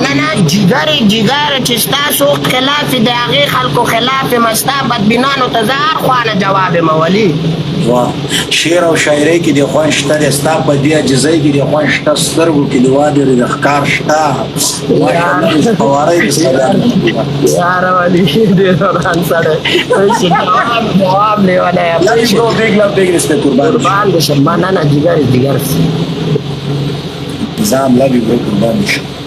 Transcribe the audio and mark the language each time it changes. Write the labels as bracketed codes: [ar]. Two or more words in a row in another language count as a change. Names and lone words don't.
[ps] مننه جګر چې ستاسو خلاف د هغې خلکو خلاف یم ستا بدبینانو ته زه هر خوا نه جواب یم ولي شعر او شاعرۍ کې د خوند شته دی ستا په دې عاجزۍ کې د خوند شته سترګو کې د وادرې د ښکار شته فوارۍ د سلام یاره ولي ډېر وران سړی جواب لیولی یم [en] big love big respect [ps] قربان دې شم مننه جګر نظام [en] love you bro [ps] قربان دې شم